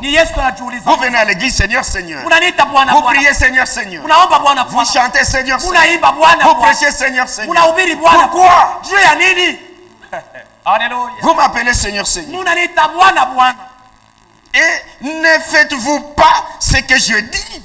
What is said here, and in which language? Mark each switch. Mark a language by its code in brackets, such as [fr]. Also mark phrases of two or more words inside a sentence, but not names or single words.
[sw] Ni Yesu anajiuliza. [fr] Vous venez à l'église, Seigneur, Seigneur. [sw] Unaniita Bwana [fr] Vous [sw] Bwana. [fr] priez, Seigneur, Seigneur. [sw] Unaomba Bwana [fr] Vous [sw] Bwana. [fr] chantez, Seigneur, Seigneur. [sw] Unaimba Bwana [fr] Vous [sw] Bwana. [fr] prêchez, Seigneur, Seigneur. [sw] Unahubiri Bwana. [fr] Pourquoi? [sw] Juu ya nini? Haleluya. [fr] Vous m'appelez Seigneur, Seigneur. [sw] Unaniita Bwana Bwana. [fr] Et ne faites-vous pas ce que je dis?